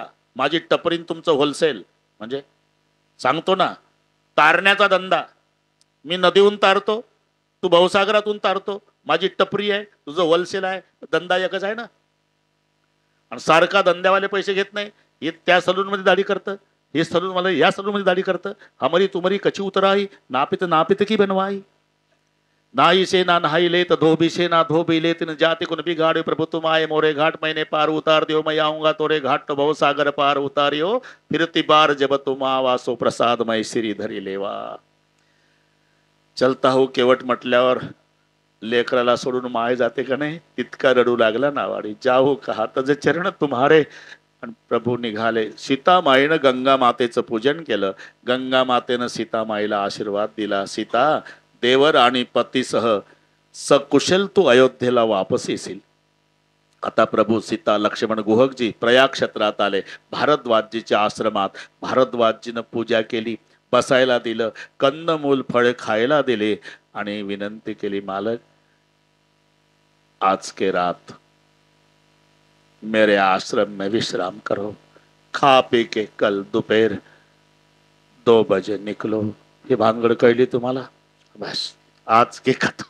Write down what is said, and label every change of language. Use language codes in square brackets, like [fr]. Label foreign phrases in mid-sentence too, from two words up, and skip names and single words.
[mr] माझी टपरीन तुमचं होलसेल. म्हणजे सांगतो ना, तारण्याचा धंदा. मी नदीहून तारतो, तू भवसागरातून तारतो. माझी टपरी आहे, तुझं होलसेल आहे. धंदा एकच आहे ना. आणि सारखा धंद्यावाले पैसे घेत नाही. हे त्या सलून मध्ये दाढी करतं, हे सलून मला या सलून मध्ये दाढी करतं. [hi] हमारी तुम्हारी कची उतराई, नापित नापित की बनवाई. नाई से ना नहाई ले तो धोबी से ना धोबी ले, तिन जाति कुन बिगाड़े प्रभु तुम आए मोरे घाट, मैंने पार उतार दियो, मैं आऊंगा तोरे घाट तो भव सागर पार उतारियो, फिरती बार जब तुम आवासो प्रसाद मैं श्री धरी लेवा. चलता हो [mr] केवट म्हटल्यावर लेकराला सोडून माय जाते का नाही, तितका रडू लागला नावाडी. [hi] जाऊ कहा तजे चरण तुम्हारे, [mr] आणि प्रभू निघाले. सीतामाईनं गंगा मातेचं पूजन केलं. गंगा मातेनं सीतामाईला आशीर्वाद दिला, सीता देवर आणि पतीसह सकुशल तू अयोध्येला वापस येशील. आता प्रभू, सीता, लक्ष्मण, गुहकजी प्रयाग क्षेत्रात आले. भारद्वाजजीच्या आश्रमात भारद्वाजजीनं पूजा केली, बसायला दिलं, कंदमूल फळे खायला दिले आणि विनंती केली, [hi] मालक आज के रात मेरे आश्रम में विश्राम करो, खा पी के कल दोपहर 2 बजे निकलो. [mr] ही भानगड कळली तुम्हाला? [hi] बस आज की कथा.